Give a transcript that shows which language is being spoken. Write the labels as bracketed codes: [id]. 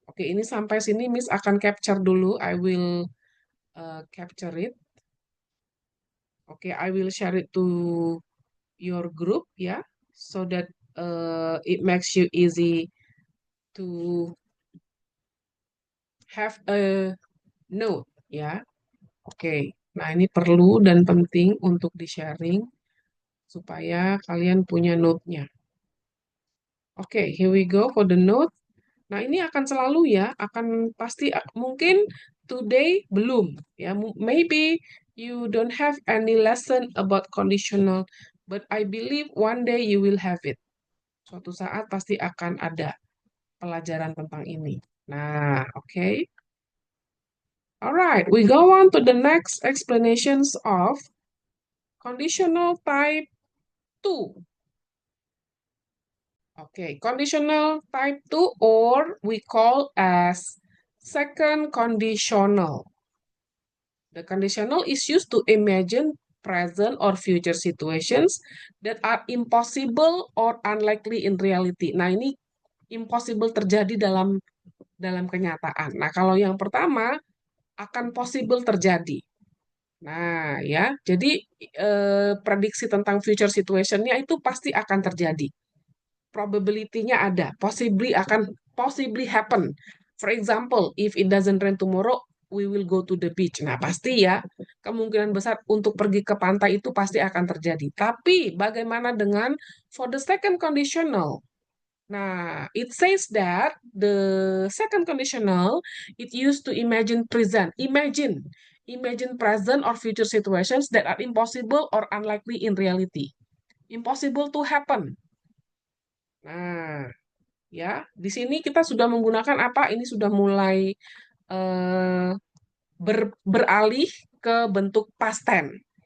[id] Oke, ini sampai sini Miss akan capture dulu. [en] I will capture it. Oke, I will share it to your group ya, so that it makes you easy to have a note ya. [id] Oke, nah ini perlu dan penting untuk di-sharing supaya kalian punya note-nya. [en] Oke, here we go for the note. [id] Nah, ini akan selalu ya, akan pasti mungkin today belum ya. [en] Maybe you don't have any lesson about conditional, but I believe one day you will have it. [id] Suatu saat pasti akan ada pelajaran tentang ini. Nah, oke. [en] Alright, we go on to the next explanations of conditional type 2. Okay, conditional type 2 or we call as second conditional. The conditional is used to imagine present or future situations that are impossible or unlikely in reality. [id] Nah, ini impossible terjadi dalam kenyataan. Nah, kalau yang pertama akan possible terjadi. Nah, ya. Jadi prediksi tentang future situationnya itu pasti akan terjadi. [en] Probability-nya ada, possibly happen. For example, if it doesn't rain tomorrow, we will go to the beach. [id] Nah, pasti ya, kemungkinan besar untuk pergi ke pantai itu pasti akan terjadi. Tapi bagaimana dengan [en] for the second conditional? Nah, it says that the second conditional, it used to imagine present. Imagine present or future situations that are impossible or unlikely in reality. Impossible to happen. [id] Nah, ya, di sini kita sudah menggunakan apa? Ini sudah mulai eh, beralih ke bentuk past tense.